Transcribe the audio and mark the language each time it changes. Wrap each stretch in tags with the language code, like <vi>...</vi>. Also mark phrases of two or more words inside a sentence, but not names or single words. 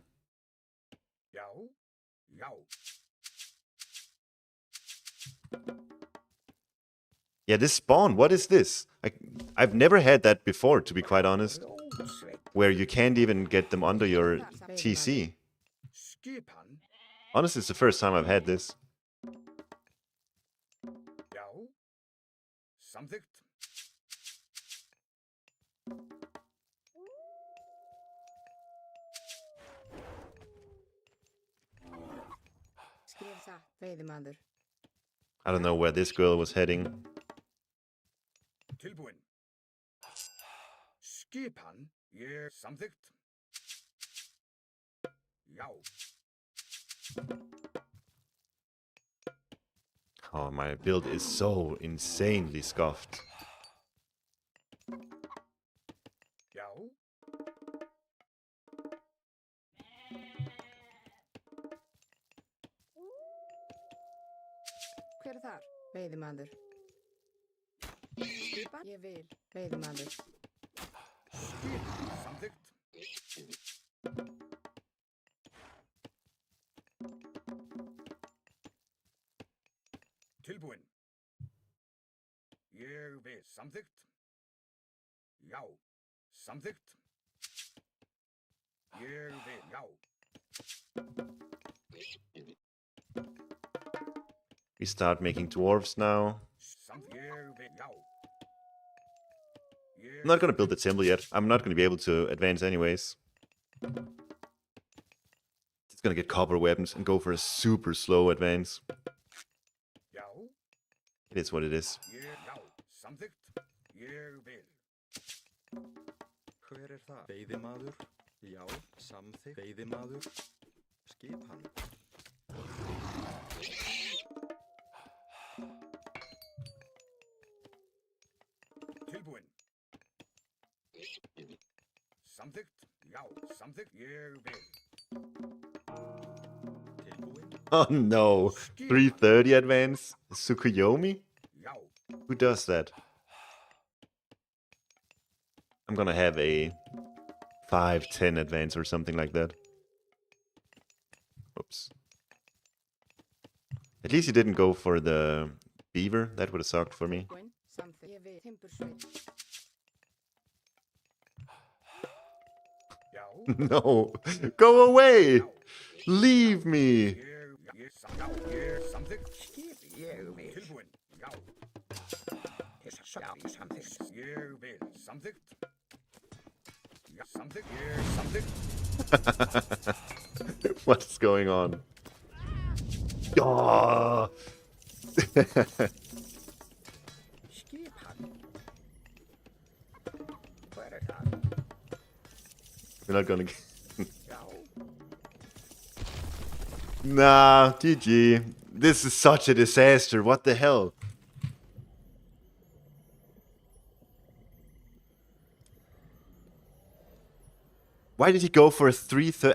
<en>Jou, jou. Yeah, this spawn, what is this? I've never had that before, to be quite honest. Where you can't even get them under your TC. Skipan. Honestly, it's the first time I've had this.</en> <is>Já. Samþykkt. Skrif það, veiðimaður.</is> <en>I don't know where this girl was heading.</en> <is>Tilbúin. Skipan. Ég samþykkt. Já.</is> <en>Oh, my build is so insanely scuffed.</en> <is>Já. Hver þar? Veiðimaður. Skipan? Ég vil. Veiðimaður. Skipan. Samþykkt. Tilbúin. Ég vil. Samþykkt. Já. Samþykkt. Ég vil. Já.</is> <en>We start making dwarves now.</en> <is>Ég vil. Já.</is> <en>I'm not gonna build the temple yet. I'm not gonna be able to advance anyways. It's gonna get copper weapons and go for a super slow advance.</en> <is>Já.</is> <en>It is what it is.</en> <is>Já. Samþykkt. Ég vil. Hver það? Veiðimaður. Já, samþykkt. Veiðimaður. Skipan. Tilbúin. Samþykkt. Já. Samþykkt. Ég vil. Tilbúin.</is> <en>Oh no! 330 advance? Tsukuyomi?</en> <is>Já.</is> <en>Who does that? I'm gonna have a 510 advance or something like that. Oops. At least he didn't go for the beaver. That would have sucked for me.</en> <is>Tilbúin. Samþykkt. Ég vil. Timbursveit. Já.</is> <en>No! Go away! Leave me!</en> <is>Ég samþykkt. Skip. Ég vil. Tilbúin. Já. Já. Samþykkt. Ég vil. Samþykkt. Já. Samþykkt. Ég samþykkt.</is> <en>What's going on? Oh!</en> <is>Skipan. Hver það?</is> <en>We're not gonna.</en> <is>Já.</is> <en>Nah, GG. This is such a disaster. What the hell? Why did he go for a 330?</en>